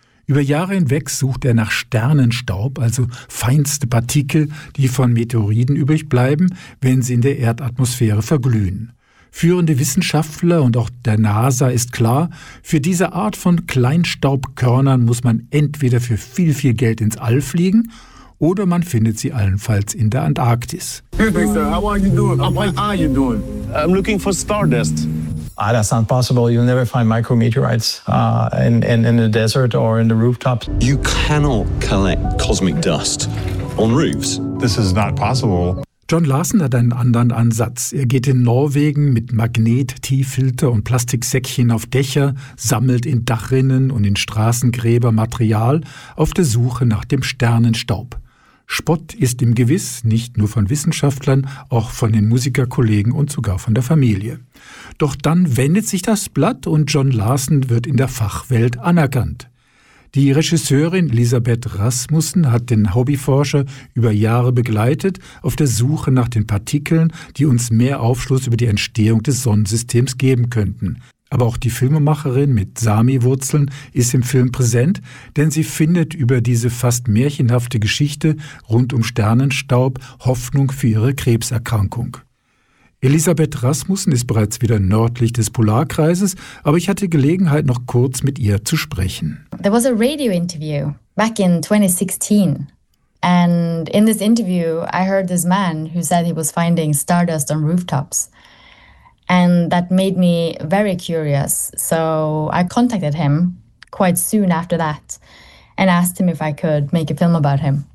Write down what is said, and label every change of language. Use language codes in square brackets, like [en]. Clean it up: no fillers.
[de] Über Jahre hinweg sucht er nach Sternenstaub, also feinste Partikel, die von Meteoriten übrig bleiben, wenn sie in der Erdatmosphäre verglühen. Führende Wissenschaftler und auch der NASA ist klar, für diese Art von Kleinstaubkörnern muss man entweder für viel, viel Geld ins All fliegen oder man findet sie allenfalls in der Antarktis. [en] Excuse me, sir. How are you doing? What are you doing? I'm looking for stardust. Ah, that's not possible. You'll never find micrometeorites in the desert or in the rooftops. You cannot collect cosmic dust on roofs. This is not possible. [de] John Larsen hat einen anderen Ansatz. Er geht in Norwegen mit Magnet-Tieffilter und Plastiksäckchen auf Dächer, sammelt in Dachrinnen und in Straßengräber Material auf der Suche nach dem Sternenstaub. Spott ist ihm gewiss, nicht nur von Wissenschaftlern, auch von den Musikerkollegen und sogar von der Familie. Doch dann wendet sich das Blatt und John Larsen wird in der Fachwelt anerkannt. Die Regisseurin Elisabeth Rasmussen hat den Hobbyforscher über Jahre begleitet auf der Suche nach den Partikeln, die uns mehr Aufschluss über die Entstehung des Sonnensystems geben könnten. Aber auch die Filmemacherin mit Sami-Wurzeln ist im Film präsent, denn sie findet über diese fast märchenhafte Geschichte rund um Sternenstaub Hoffnung für ihre Krebserkrankung. Elisabeth Rasmussen ist bereits wieder nördlich des Polarkreises, aber ich hatte Gelegenheit, noch kurz mit ihr zu sprechen. [en] There was a radio interview back in 2016. And in this interview, I heard this man who said he was finding stardust on rooftops. And that made me very curious. So I contacted him quite soon after that and asked him if I could make a film about him.